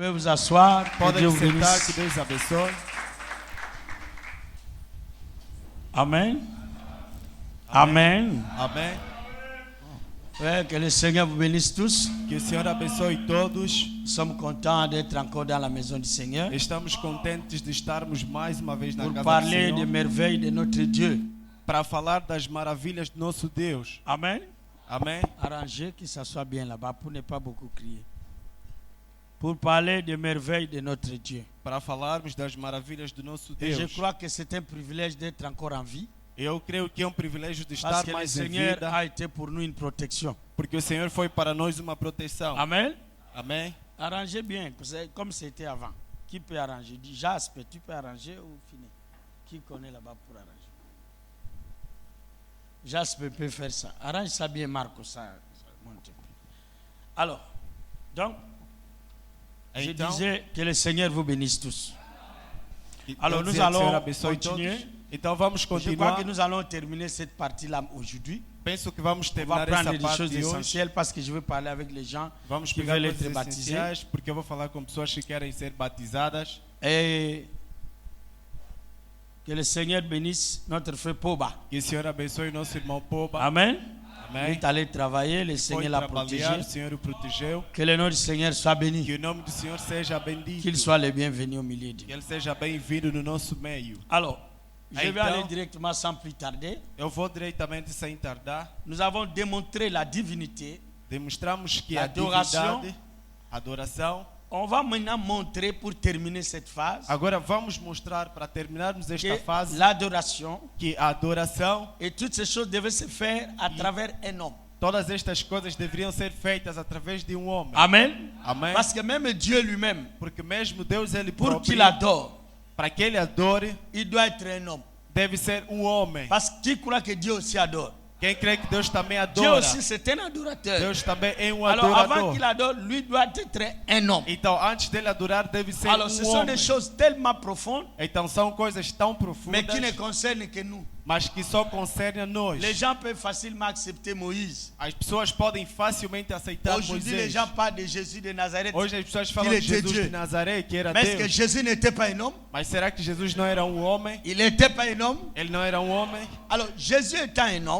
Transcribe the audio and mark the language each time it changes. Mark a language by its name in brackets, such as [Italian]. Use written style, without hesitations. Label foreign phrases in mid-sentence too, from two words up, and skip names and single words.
[French] pouvez vous asseoir. Que [Portuguese] Podem [French] Dieu vous [Portuguese] sentar, [French] bénisse. [Portuguese] que Deus abençoe. [French] Amen. Amen. [Portuguese] Amém. [French] Ouais, que le Seigneur vous bénisse tous. [Portuguese] Que o Senhor abençoe todos. [French] Nous sommes contents d'être encore dans la maison du Seigneur [Portuguese] Estamos contentes de estarmos mais uma vez na [French] pour [Portuguese] casa do [French] parler des [Portuguese] Senhor [French] merveilles de notre Dieu. [Portuguese] para falar das maravilhas do nosso Deus. [French] Amen. [Portuguese] Amém. [French] Arrangez que ça soit bien là-bas pour ne pas beaucoup crier. Pour parler des merveilles de notre Dieu. [Portuguese] Para falarmos das maravilhas do nosso [French] Et je [Portuguese] Deus. [French] crois que c'est un privilège d'être encore en vie. [Portuguese] Eu creio que é um privilégio de [French] Parce [Portuguese] estar [French] que le [Portuguese] mais em [French] Seigneur [Portuguese] vida, [French] a été pour nous une protection. [Portuguese] porque o Senhor foi para nós uma proteção. [French] Amen. [Portuguese] Amém. [French] Arrangez bien, comme c'était avant. Qui peut arranger? Dis Jasper, tu peux arranger ou finir? Qui connaît là-bas pour arranger? Jasper peut faire ça. Arrange ça bien, Marco. Ça monte un peu. Alors, donc, je [Portuguese] Então, [French] disais que le Seigneur vous bénisse tous. [Portuguese] eu [French] Alors, [Portuguese] dizia [French] nous [Portuguese] que o Senhor [French] allons [Portuguese] abençoe [French] continuer. [Portuguese] todos. Então vamos [French] Je crois [Portuguese] continuar. [French] que nous allons terminer cette partie-là aujourd'hui. [Portuguese] Penso que vamos [French] On va [Portuguese] terminar [French] prendre [Portuguese] essa [French] des [Portuguese] parte [French] choses [Portuguese] de hoje. [French] essentielles parce que je veux parler avec les gens [Portuguese] Vamos [French] qui [Portuguese] pegar [French] veulent [Portuguese] coisas [French] être baptisés. [Portuguese] essenciais, porque eu vou falar com pessoas que querem ser batizadas. [French] Et que le Seigneur bénisse notre frère Poba. [Portuguese] Que o Senhor abençoe o nosso irmão Poba. [French] Amen. Il [Portuguese] Amém. [French] est allé travailler, le [Portuguese] Foi [French] Seigneur l'a [Portuguese] trabalhar, [French] protégé. [Portuguese] o Senhor o protegeu. [French] Que le nom du Seigneur soit béni. [Portuguese] Que o nome do Senhor seja bendito. [French] Qu'il soit le bienvenu au milieu de [Portuguese] Que [French] nous. [Portuguese] ele seja bem-vindo no nosso meio. [French] Alors, je vais [Portuguese] Então, [French] aller directement sans plus tarder. [Portuguese] Eu vou diretamente sem tardar. [French] Nous avons démontré la divinité. [Portuguese] Demonstramos que a Adoração. divindade, adoração. [French] On va maintenant montrer pour terminer cette phase [Portuguese] Agora vamos mostrar, para terminarmos esta [French] que [Portuguese] fase, [French] l'adoration [Portuguese] que a adoração, [French] et toutes ces choses devaient se faire à travers un homme. [Portuguese] todas estas coisas deveriam ser feitas através de um homem. [French] Amen. [Portuguese] Amém. [French] Parce que même Dieu lui-même, [Portuguese] Porque mesmo Deus, ele [French] pour [Portuguese] próprio, [French] qu'il adore, [Portuguese] para que ele adore, [French] il doit être un homme. [Portuguese] deve ser um homem. [French] Parce que qui croit que Dieu aussi adore? [Portuguese] Quem crê que Deus também [French] Dieu [Portuguese] adora, [French] aussi c'est un adorateur. [Portuguese] Deus também é um [French] Alors avant [Portuguese] adorador. [French] qu'il adore, lui doit être un homme. [Portuguese] Então, antes dele adorar, deve ser [French] Alors ce sont [Portuguese] homem. [French] des choses tellement profondes, [Portuguese] Então, são coisas tão [French] mais qui ne [Portuguese] profundas, [French] concernent que nous. [Portuguese] mas que só concernem a nós. [French] Les gens peuvent facilement accepter Moïse. [Portuguese] As pessoas podem facilmente aceitar [French] Aujourd'hui, les [Portuguese] Moisés. [French] gens parlent de Jésus de Nazareth. [Portuguese] Hoje as pessoas falam [French] Il [Portuguese] de [French] était [Portuguese] Jesus [French] Dieu. [Portuguese] de Nazaré, que era [French] Mais est-ce que [Portuguese] Deus. [French] Jésus n'était pas un homme? [Portuguese] Mas será que Jesus não era um homem? [French] Il n'était pas un homme. [Portuguese] Ele não era um homem? [French] Alors Jésus étant un homme,